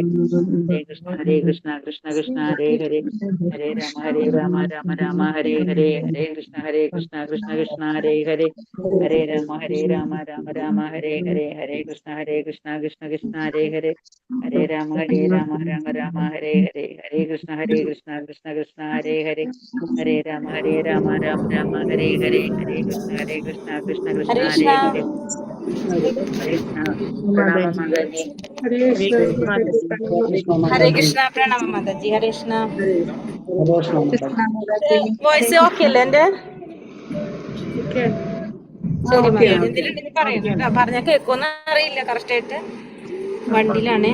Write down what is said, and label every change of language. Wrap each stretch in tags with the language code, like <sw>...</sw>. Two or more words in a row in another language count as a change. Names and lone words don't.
<sa>हरे कृष्ण कृष्ण कृष्ण हरे हरे हरे राम राम हरे हरे हरे कृष्ण कृष्ण कृष्ण हरे हरे हरे राम राम हरे हरे हरे कृष्ण कृष्ण कृष्ण हरे हरे हरे राम राम हरे हरे हरे कृष्ण कृष्ण कृष्ण हरे हरे हरे राम राम हरे हरे हरे कृष्ण कृष्ण कृष्ण</sa> <ml>ഹരേ കൃഷ്ണ. ഹരേ ഹരേ ഹരേ കൃഷ്ണ പ്രണാമം മാതാജി. ഹരേ കൃഷ്ണ പ്രണാമം മാതാജി. ഹരേ കൃഷ്ണ.</ml> <en>voice okay</en> <ml>അല്ലേ എന്റെ? ശരി മാതാജി. എന്തെങ്കിലും പറയണം, പറഞ്ഞാൽ കേൾക്കുമെന്ന് അറിയില്ല കറക്റ്റ് ആയിട്ട്, വണ്ടിയിലാണ്.</ml>